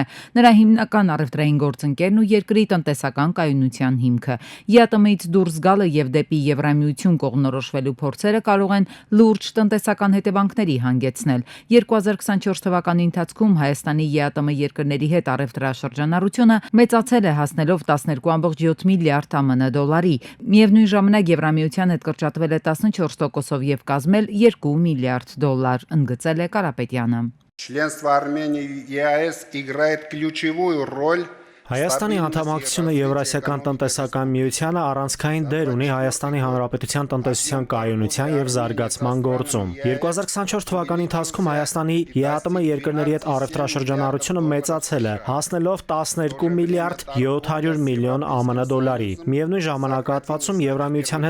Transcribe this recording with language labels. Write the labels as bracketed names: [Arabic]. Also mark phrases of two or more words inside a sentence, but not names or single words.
[Armenian] նրա հիմնական առևտրային գործընկերն ու երկրի տնտեսական կայունության հիմքը։ ԵԱՏՄ-ից դուրս գալը եւ դեպի Եվրամիություն կողմնորոշվելու փորձերը կարող են լուրջ տնտեսական հետևանքների հանգեցնել։ 2024 թվականի ընթացքում Հայաստանի ԵԱՏՄ երկրների հետ առևտրաշրջանառությունը մեծացել է, հասնելով 12.7 միլիարդ ԱՄՆ դոլարի։ Միևնույն ժամանակ Եվրամիության հետ կրճատվել է 14%-ով եւ կազմել 2 միլիարդ դոլար, ընդգծել է Կարապետյանը։ [Russian] Членство Армении в ЕАЭС играет ключевую роль. [Armenian] Հայաստանի անդամակցությունը Եվրասիական տնտեսական միությանը առանցքային դեր ունի Հայաստանի Հանրապետության տնտեսության կայունության եւ զարգացման գործում։ 2024 թվականի ընթացքում Հայաստանի ԵԱՏՄ երկրների հետ առևտրաշրջանառությունը մեծացել է, հասնելով 12 միլիարդ 700 միլիոն ԱՄՆ դոլարի։ Միևնույն ժամանակահատվածում Եվրամիության